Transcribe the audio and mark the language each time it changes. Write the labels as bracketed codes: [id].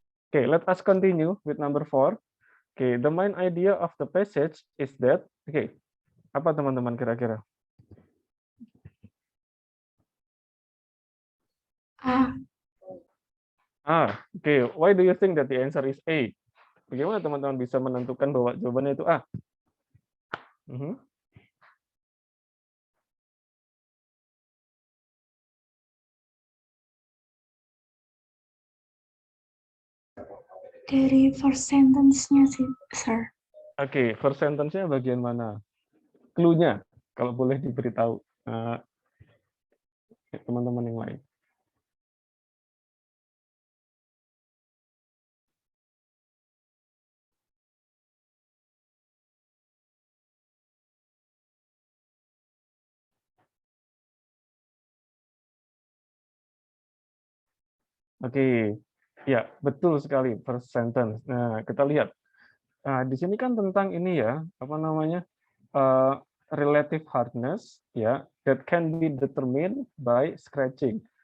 [en] Okay, let us continue with number 4. Okay, the main idea of the passage is that, okay, [id] apa teman-teman kira-kira? [en] Okay, why do you think that the answer is A? [id] Bagaimana teman-teman bisa menentukan bahwa jawabannya itu A? Dari first sentence-nya sih, sir. Oke, first sentence-nya bagian mana? Clue-nya, kalau boleh diberitahu teman-teman yang lain. Oke, ya betul sekali first sentence. Nah, kita lihat. Nah, di sini kan tentang ini ya, apa namanya? [en] relative hardness, yeah, that can be determined by scratching.